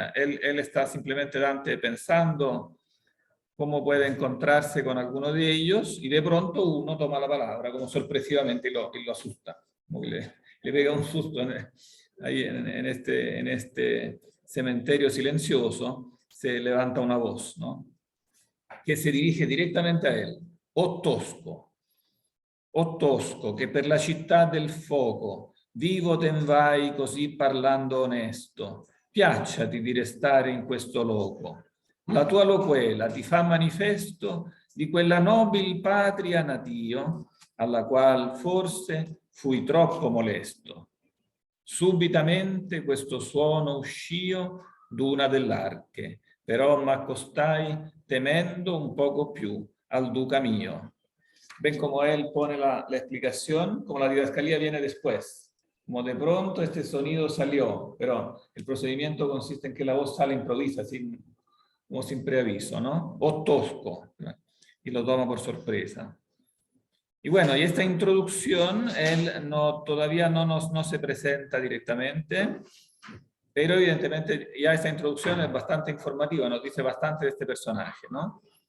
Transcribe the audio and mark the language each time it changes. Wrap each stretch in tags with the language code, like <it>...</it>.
<es>Él está simplemente Dante pensando cómo puede encontrarse con alguno de ellos y de pronto uno toma la palabra como sorpresivamente y lo asusta, como que le pega un susto ahí en este cementerio silencioso, se levanta una voz, ¿no? Que se dirige directamente a él.</es> <it>O tosco, che per la città del fuoco vivo ten vai così parlando onesto, piacciati di restare in questo loco. La tua loquela ti fa manifesto di quella nobil patria natio, alla qual forse fui troppo molesto. Subitamente questo suono uscìo d'una dell'arche, però m'accostai temendo un poco più al duca mio.</it> <es>ven cómo él pone la explicación, como la didascalía viene después. Como de pronto este sonido salió, pero el procedimiento consiste en que la voz sale improvisa, como sin preaviso, ¿no?</es> <it>O tosco,</it> <es>y lo toma por sorpresa. Y bueno, y esta introducción, él todavía no se presenta directamente, pero evidentemente ya esta introducción es bastante informativa, nos dice bastante de este personaje, ¿no?</es>